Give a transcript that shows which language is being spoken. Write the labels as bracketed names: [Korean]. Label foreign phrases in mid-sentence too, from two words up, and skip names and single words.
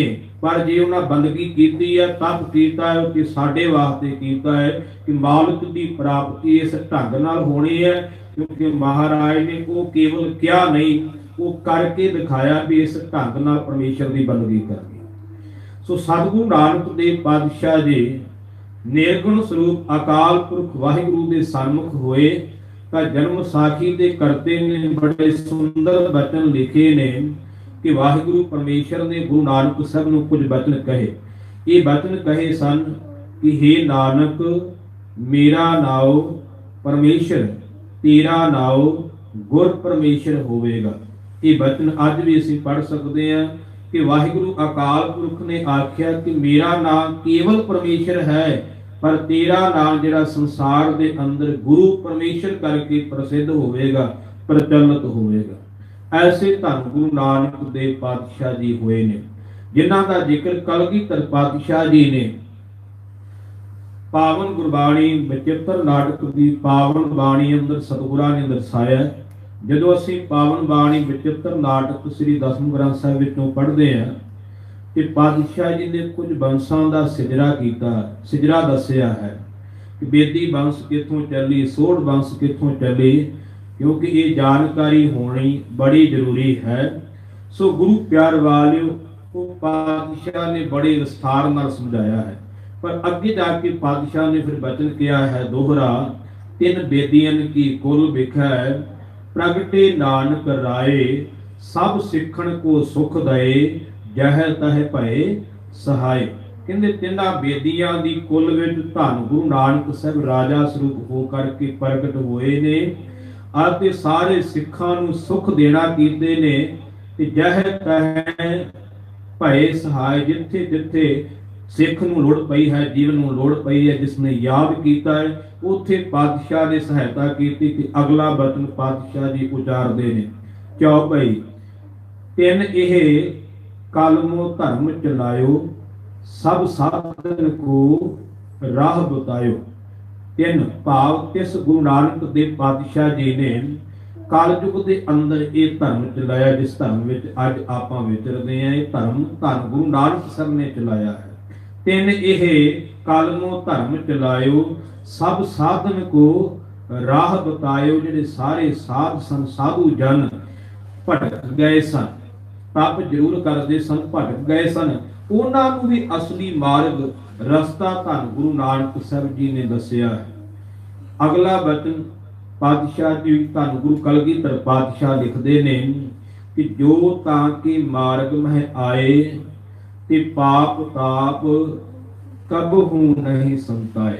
[Punjabi] ਪਰ ਜੇ ਉਹਨਾਂ ਬੰਦਗੀ ਕੀਤੀ ਹੈ, ਤਪ ਕੀਤਾ ਹੈ, ਕਿ ਸਾਡੇ ਵਾਸਤੇ ਕੀਤਾ ਹੈ ਕਿ ਮਾਲਕ ਦੀ ਪ੍ਰਾਪਤੀ ਇਸ ਢੰਗ ਨਾਲ ਹੋਣੀ ਹੈ। ਕਿਉਂਕਿ ਮਹਾਰਾਜ ਨੇ ਉਹ ਕੇਵਲ ਕਿਹਾ ਨਹੀਂ, ਉਹ ਕਰਕੇ ਦਿਖਾਇਆ ਵੀ ਇਸ ਢੰਗ ਨਾਲ ਪਰਮੇਸ਼ਰ ਦੀ ਬੰਦਗੀ ਕਰਨੀ। ਸੋ ਸਤਿਗੁਰੂ ਨਾਨਕ ਦੇਵ ਪਾਤਸ਼ਾਹ ਜੀ ਨਿਰਗੁਣ ਸਰੂਪ ਅਕਾਲ ਪੁਰਖ ਵਾਹਿਗੁਰੂ ਕੇ ਸਨਮੁਖ ਹੋਏ ਤਾਂ ਜਨਮ ਸਾਖੀ ਦੇ ਕਰਤੇ ਨੇ ਬੜੇ ਸੁੰਦਰ ਬਚਨ ਲਿਖੇ ਨੇ ਕਿ ਵਾਹਿਗੁਰੂ ਪਰਮੇਸ਼ਰ ਨੇ ਗੁਰੂ ਨਾਨਕ ਸਾਹਿਬ ਨੂੰ ਕੁਝ ਬਚਨ ਕਹੇ। ਇਹ ਬਚਨ ਕਹੇ ਸਨ ਕਿ हे ਨਾਨਕ, ਮੇਰਾ ਨਾਉ ਪਰਮੇਸ਼ਰ, ਤੇਰਾ ਨਾਉ ਗੁਰ ਪਰਮੇਸ਼ਰ ਹੋਵੇਗਾ। ਇਹ ਬਚਨ ਅੱਜ ਵੀ ਅਸੀਂ ਪੜ੍ਹ ਸਕਦੇ ਹਾਂ ਕਿ ਵਾਹਿਗੁਰੂ ਅਕਾਲ ਪੁਰਖ ਨੇ ਆਖਿਆ ਕਿ ਮੇਰਾ ਨਾਮ ਕੇਵਲ ਪਰਮੇਸ਼ਰ ਹੈ, ਪਰ ਤੇਰਾ ਨਾਮ ਜਿਹੜਾ ਸੰਸਾਰ ਦੇ ਅੰਦਰ ਗੁਰੂ ਪਰਮੇਸ਼ਰ ਕਰਕੇ ਪ੍ਰਸਿੱਧ ਹੋਵੇਗਾ, ਪ੍ਰਚਲਿਤ ਹੋਵੇਗਾ। ਐਸੇ ਧੰਨ ਗੁਰੂ ਨਾਨਕ ਦੇਵ ਪਾਤਸ਼ਾਹ ਜੀ ਹੋਏ ਨੇ, ਜਿਨ੍ਹਾਂ ਦਾ ਜ਼ਿਕਰ ਕਲਗੀਧਰ ਪਾਤਸ਼ਾਹ ਜੀ ਨੇ ਪਾਵਨ ਗੁਰਬਾਣੀ ਬਚਿੱਤਰ ਨਾਟਕ ਕੀ ਪਾਵਨ ਬਾਣੀ ਅੰਦਰ ਸਤਿਗੁਰਾਂ ਨੇ ਦਰਸਾਇਆ। ਜਦੋਂ ਅਸੀਂ ਪਾਵਨ ਬਾਣੀ ਬਚਿੱਤਰ ਨਾਟਕ ਸ੍ਰੀ ਦਸਮ ਗ੍ਰੰਥ ਸਾਹਿਬ ਵਿਚੋਂ ਪੜ੍ਹਦੇ ਹਾਂ ਕਿ ਪਾਤਸ਼ਾਹ ਜੀ ਨੇ ਕੁਝ ਵੰਸ਼ਾਂ ਦਾ ਸ਼ਜਰਾ ਕੀਤਾ, ਸ਼ਜਰਾ ਦੱਸਿਆ ਹੈ ਕਿ ਬੇਦੀ ਵੰਸ਼ ਕਿੱਥੋਂ ਚੱਲੀ, ਸੋਢ ਵੰਸ਼ ਕਿੱਥੋਂ ਚੱਲੇ, ਕਿਉਂਕਿ ਇਹ ਜਾਣਕਾਰੀ ਹੋਣੀ ਬੜੀ ਜ਼ਰੂਰੀ ਹੈ। ਸੋ ਗੁਰੂ ਪਿਆਰ ਵਾਲਿਓ ਕੋ ਪਾਤਸ਼ਾਹ ਨੇ ਬੜੇ ਵਿਸਥਾਰ ਨਾਲ ਸਮਝਾਇਆ ਹੈ। ਪਰ ਅੱਗੇ ਜਾ ਕੇ ਪਾਤਸ਼ਾਹ ਨੇ ਫਿਰ ਵਚਨ ਕੀਆ ਹੈ ਦੋਹਰਾ, ਤਿਨ ਬੇਦੀਅਨ ਕੀ ਕੁਲ ਬਿਖੈ, ਪ੍ਰਗਟੇ ਨਾਨਕ ਰਾਇ, ਸਭ ਸਿੱਖਣ ਕੋ ਸੁਖ ਦਏ, ਜਹ ਤਹ ਭਏ ਸਹਾਇ। ਕਹਿੰਦੇ ਤਿਨਾ ਬੇਦੀਆਂ ਦੀ ਕੁਲ ਵਿਚ ਧੰਨ ਗੁਰੂ ਨਾਨਕ ਸਾਹਿਬ ਰਾਜਾ ਸਰੂਪ ਹੋ ਕਰਕੇ ਪ੍ਰਗਟ ਹੋਏ ਨੇ ਅਤੇ ਸਾਰੇ ਸਿੱਖਾਂ ਨੂੰ ਸੁਖ ਦੇਣਾ ਕੀਤੇ ਨੇ। ਤੇ ਜਹ ਤਹ ਭਏ ਸਹਾਇ, ਜਿੱਥੇ ਜਿੱਥੇ ਸਿੱਖ ਨੂੰ ਲੋੜ ਪਈ ਹੈ, ਜੀਵਨ ਨੂੰ ਲੋੜ ਪਈ ਹੈ, ਜਿਸਨੇ ਯਾਦ ਕੀਤਾ ਹੈ ਉੱਥੇ ਪਾਤਸ਼ਾਹ ਨੇ ਸਹਾਇਤਾ ਕੀਤੀ। ਕਿ ਅਗਲਾ ਬਚਨ ਪਾਤਸ਼ਾਹ ਜੀ ਉਚਾਰਦੇ ਨੇ, ਕਿਉਂ ਭਾਈ ਤਿਨ ਇਹ ਕਲਮੋ ਧਰਮ ਚਲਾਯੋ, ਸਭ ਸਾਧਨ ਕੋ ਰਾਹ ਬਤਾਯੋ। ਤਿਨ ਭਾਵ ਤਿਸ ਗੁਰੂ ਨਾਨਕ ਦੇਵ ਪਾਤਸ਼ਾਹ ਜੀ ਨੇ ਕਲਯੁਗ ਕੇ ਅੰਦਰ ਇਹ ਧਰਮ ਚਲਾਇਆ ਜਿਸ ਧਰਮ ਵਿਚ ਅੱਜ ਆਪਾਂ ਵਿਚਰਦੇ ਹਾਂ। ਇਹ ਧਰਮ ਧੰਨ ਗੁਰੂ ਨਾਨਕ ਸਾਹਿਬ ਨੇ ਚਲਾਇਆ ਹੈ। ਤਿਨ ਇਹ ਕਲਮੋ ਧਰਮ ਚਲਾਯੋ, ਸਭ ਸਾਧਨ ਕੋ ਰਾਹ ਬਤਾਯੋ। ਜਿਹੜੇ ਸਾਰੇ ਸਾਧ ਸਨ, ਸਾਧੂ ਜਨ ਭਟਕ ਗਏ ਸਨ, ਤਪ ਜ਼ਰੂਰ ਕਰਤੇ ਸਨ, ਭਟਕ ਗਏ ਸਨ, ਉਨ੍ਹਾਂ ਨੂੰ ਭੀ ਅਸਲੀ ਮਾਰਗ ਰਸਤਾ ਧੰਨ ਗੁਰੂ ਨਾਨਕ ਸਾਹਿਬ ਜੀ ਨੇ ਦੱਸਿਆ ਹੈ। ਅਗਲਾ ਵਚਨ ਪਾਤਸ਼ਾਹ ਜੀ ਧੰਨ ਗੁਰੂ ਕਲਗੀਧਰ ਪਾਤਸ਼ਾਹ ਲਿਖਤੇ ਨੇ ਕਿ ਜੋ ਤਾਕੇ ਮਾਰਗ ਮਹਿ ਆਏ, ਤੇ ਪਾਪ ਤਾਪ ਕਬਹੂ ਨਹੀਂ ਸੰਤਾਏ।